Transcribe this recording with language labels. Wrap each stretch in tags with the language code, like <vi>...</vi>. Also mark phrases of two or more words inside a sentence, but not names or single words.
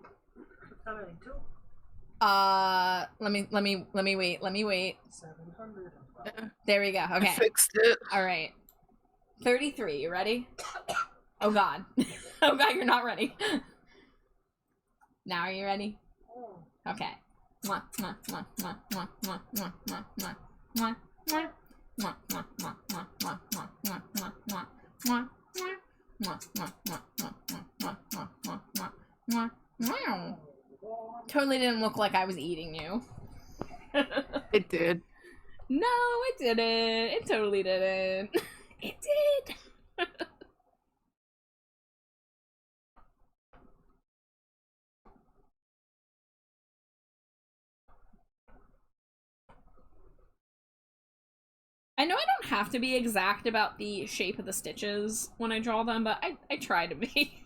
<en>Let me wait. 700. There we go. Okay. I fixed it. All right. 33. You ready? Oh god. Oh god, you're not ready. Now are you ready? Okay. Mwah, mwah, mwah, mwah, mwah, mwah, mwah, mwah, mwah, mwah, mwah. Mwah, mwah, mwah, mwah, mwah, mwah, mwah, mwah, mwah, mwah, mwah. Mwah, mwah, mwah, mwah, mwah, mwah, mwah, mwah, mwah, mwah. Totally didn't look like I was eating you. It did. No, it didn't. It totally didn't. It did. I know I don't have to be exact about the shape of the stitches when I draw them, but I try to be.</en>